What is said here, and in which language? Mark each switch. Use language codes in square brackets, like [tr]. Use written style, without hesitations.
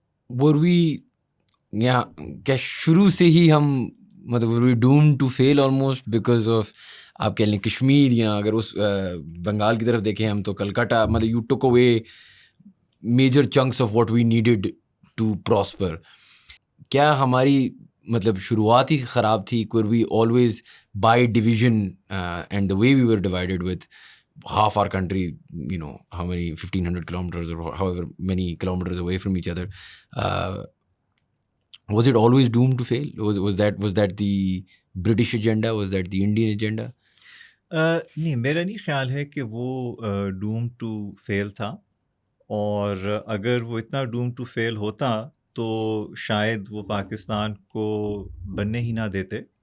[en] Were we [ur] کیا شروع سے ہی ہم مطلب [en] were we doomed to fail almost because of [ur] آپ کہہ لیں کشمیر، یا اگر اس بنگال کی طرف دیکھیں ہم تو کلکتہ، مطلب [en] you took away major chunks of what we needed to prosper. [ur] کیا ہماری مطلب شروعات ہی خراب تھی؟ [en] were we always by division and the way we were divided with half our country, how many 1500 kilometers or however many kilometers away from each other, was it always doomed to fail? Was that the British agenda? Was that the Indian agenda? [ur] نہیں، میرا نہیں خیال ہے کہ وہ [en] doom to fail [ur] تھا. اور اگر وہ اتنا [en] doom to fail [ur] ہوتا تو شاید وہ پاکستان کو بننے ہی نہ دیتے.